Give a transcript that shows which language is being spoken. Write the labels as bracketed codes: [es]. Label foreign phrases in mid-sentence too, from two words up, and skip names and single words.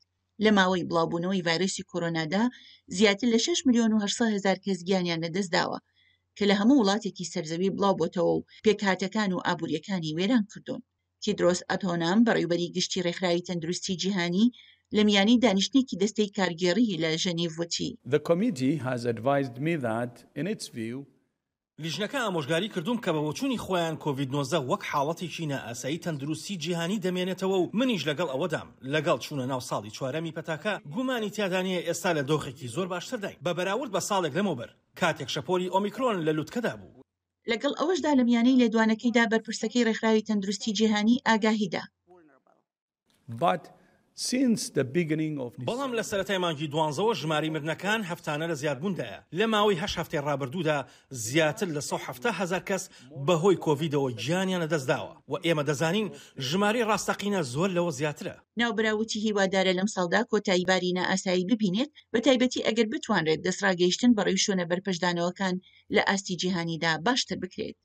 [ckb] لە ماوەی بڵاوبوونەوەی ڤایرۆسی کۆرۆنادا زیاتر لە 6,800,000 کەس گیانیان لەدەستداوە کە لە هەموو وڵاتێکی سەرزەوی بڵاوبۆتەوە و پێکهاتەکان و ئابوووریەکانی وێران کردوون. تیدرۆس ئەدهۆنام بەڕێوەبەری گشتی ڕێکخراوی تەندروستی جیهانی لە میانی دانیشتێکی دەستەی کارگێڕی لە ژەنێڤ وتی [en] The committee has advised me that in its view [ckb] لیژنەکە ئامۆژگاری کردوم کە بە بۆچوونی خۆیان کۆڤید-19 وەک حاڵەتێکی نائاسایی تەندروستی جیهانی دەمێنێتەوە و منیش لەگەڵ ئەوەدام لەگەڵ چوونە ناو ساڵی چوارەمی پەتاکە گومانی تیادانەیە ئێستا لە دۆخێکی زۆر باشتر داین بە بەراورد بە ساڵێک لەمەوبەر کاتێک شەپۆلی ئۆمیکرۆن لە لووتکەدا بوو. لەگەڵ ئەوەشدا لە میانەی لێدوانەکەیدا بەرپرسەکەی ڕێکخراوی تەندروستی جیهانی ئاگاهیدا. [en] but since the beginning of [ckb] بەڵام لە سەرەتای مانگی 12ەوە ژماری مردنەکان هەفتانە لە زیادبووندایە لە ماوەی 8 هەفتەی ڕابردوودا زیاتر لە 170,000 کەس بەهۆی کۆڤیدەوە گیانیان لەدەستداوە و ئێمە دەزانین ژماری ڕاستەقینە زۆر لەوە زیاترە. ناوبراوتی هیوادارە لەم ساڵدا کۆتایی بارینە ئاسایی ببینێت بە تایبەتی ئەگەر بتوانرێت دەستڕاگەیشتن بەڕێوەی شوێنە بەرپەشدانەوەکان لە ئاستی جیهانیدا باشتر بکرێت.